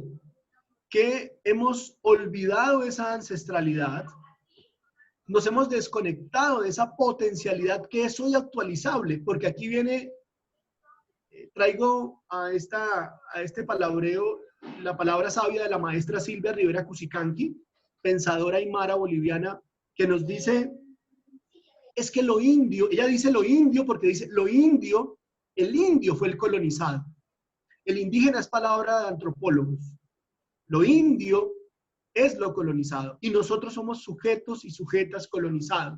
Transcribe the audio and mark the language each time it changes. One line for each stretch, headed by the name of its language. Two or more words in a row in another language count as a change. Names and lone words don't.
Spanish: Que hemos olvidado esa ancestralidad, nos hemos desconectado de esa potencialidad que es hoy actualizable, porque aquí viene, traigo a este palabreo la palabra sabia de la maestra Silvia Rivera Cusicanqui, pensadora aymara boliviana, que nos dice, es que lo indio, ella dice lo indio porque dice lo indio, el indio fue el colonizado. El indígena es palabra de antropólogos. Lo indio es lo colonizado y nosotros somos sujetos y sujetas colonizados.